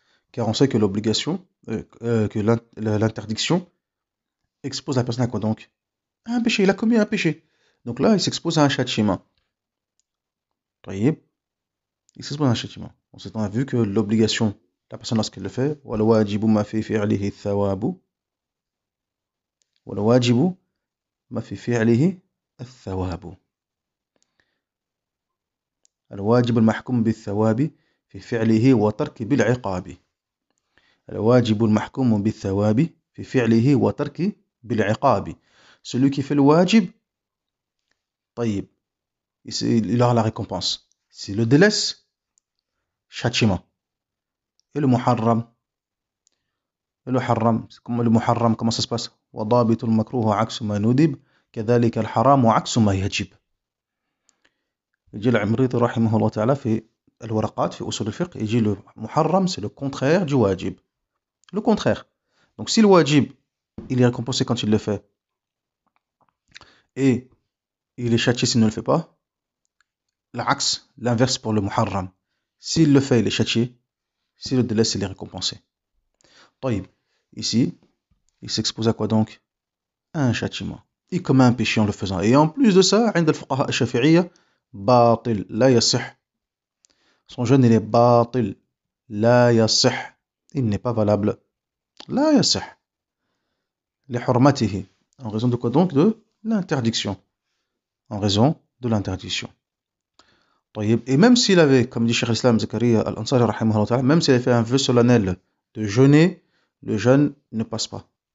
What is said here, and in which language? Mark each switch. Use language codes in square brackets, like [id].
[fr] Car on sait que l'obligation, que l'interdiction expose la personne à quoi donc? À un péché, il a commis un péché. Donc là, il s'expose à un châtiment. [ar] طيب, [fr] il s'expose à un châtiment. Ensuite, on a vu que l'obligation, la personne lorsqu'elle le fait, [ar] والواجب ما في فعله الثواب. والواجب ما في فعله الثواب. الواجب المحكوم بالثواب في فعله وترك بالعقاب. الواجب المحكوم بالثواب في فعله وترك بالعقاب. [fr] Celui qui fait le wajib, [ar] طيب, [fr] il aura la récompense. S'il le délaisse, châtiment. Et le muharram, le muharram, comment ça se passe? [ar] وضابط المكروه عكس ما ندب كذلك الحرام عكس ما يجب. يجي العمريطي رحمه الله تعالى في الورقات في أصول الفقه, يجي [fr] le muharram, c'est le contraire du wajib. Le contraire. Donc si le wajib, il est récompensé quand il le fait, et il est châtié s'il ne le fait pas, l'axe, l'inverse pour le muharram. S'il le fait, il est châtié. S'il le délaisse, il est récompensé. [ar] طيب, [fr] ici, il s'expose à quoi donc? Un châtiment. Il commet un péché en le faisant. Et en plus de ça, [ar] عند الفقهاء الشافعية, باطل, لا يصح. [fr] Son jeûne, il est باطل, [ar] لا يصح. [fr] Il n'est pas valable. [ar] لا يصح. لحرمته. [fr] En raison de quoi donc? De l'interdiction. En raison de l'interdiction. [ar] طيب. [fr] Et même s'il avait, comme dit Cheikh Islam Zakaria Al-Ansari rahimahullah ta'ala, même s'il avait fait un vœu solennel de jeûner, le jeûne ne passe pas.